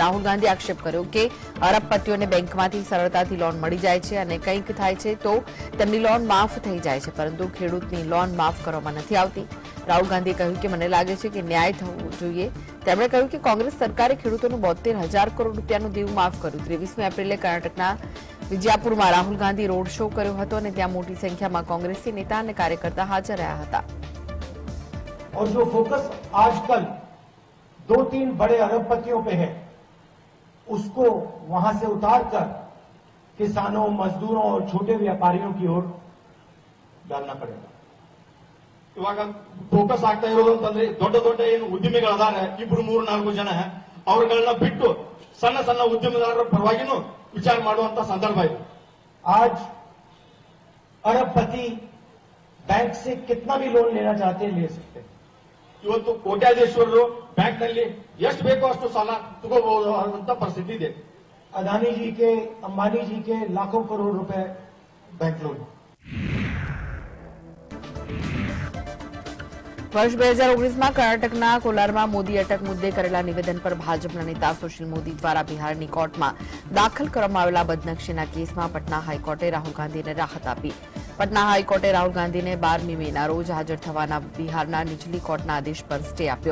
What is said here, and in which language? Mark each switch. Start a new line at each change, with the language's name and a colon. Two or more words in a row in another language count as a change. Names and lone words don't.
Gujarati: રાહુલ ગાંધીએ આક્ષેપ કર્યો કે અરબપતિઓને બેંકમાંથી સરળતાથી લોન મળી જાય છે અને કંઈક થાય છે તો તેમની લોન માફ થઈ જાય છે, પરંતુ ખેડૂતની લોન માફ કરવામાં નથી આવતી. રાહુલ ગાંધીએ કહ્યું કે મને લાગે છે કે ન્યાય થવો જોઈએ. તેમણે કહ્યું કે કોંગ્રેસ સરકારે ખેડૂતોનું 72,000 કરોડ રૂપિયાનું દેવું માફ કર્યું. 23મી એપ્રિલે કર્ણાટકના વિજયાપુરમાં રાહુલ ગાંધી
English: road show
Gujarati: કર્યો હતો અને ત્યાં મોટી સંખ્યામાં કોંગ્રેસી નેતા અને કાર્યકર્તા હાજર રહ્યા હતા.
Hindi: और जो फोकस आजकल 2-3 बड़े अरबपतियों पे है, उसको वहां से उतारकर किसानों, मजदूरों और छोटे व्यापारियों की ओर डालना पड़ेगा.
Kannada: ಇವಾಗ ಫೋಕಸ್ ಆಗ್ತಾ ಇರೋದು ಅಂತಂದ್ರೆ ದೊಡ್ಡ ದೊಡ್ಡ ಏನು ಉದ್ಯಮಿಗಳಿದ್ದಾರೆ 2-3-4 ಜನ ಅವರುಗಳನ್ನ ಬಿಟ್ಟು ಸಣ್ಣ ಸಣ್ಣ ಉದ್ಯಮದಾರರ ಪರವಾಗಿನೂ ವಿಚಾರ ಮಾಡುವಂತ ಸಂದರ್ಭ ಇದೆ.
Hindi: आज अरबपति बैंक से कितना भी लोन लेना चाहते हैं ले सकते हैं.
Kannada: ಇವತ್ತು ಕೋಟ್ಯಾಧೀಶ್ವರರು ಬ್ಯಾಂಕ್ ನಲ್ಲಿ ಎಷ್ಟು ಬೇಕೋ ಅಷ್ಟು ಸಾಲ ತಗೋಬಹುದು ಅನ್ನುವಂತ ಪರಿಸ್ಥಿತಿ ಇದೆ.
Hindi: अदानी जी के, अंबानी जी के लाखों करोड़ रुपए
English: bank loan.
Gujarati: વર્ષ 2019માં કર્ણાટકના કોલારમાં મોદી અટક મુદ્દે કરેલા નિવેદન પર ભાજપના નેતા સુશીલ મોદી દ્વારા બિહારની કોર્ટમાં દાખલ કરવામાં આવેલા બદનક્ષીના કેસમાં પટના હાઈકોર્ટે રાહુલ ગાંધીને રાહત આપી. પટના હાઈકોર્ટે રાહુલ ગાંધીને 12મી મેના રોજ હાજર થવાના બિહારના નીચલી કોર્ટના આદેશ પર સ્ટે આપ્યો.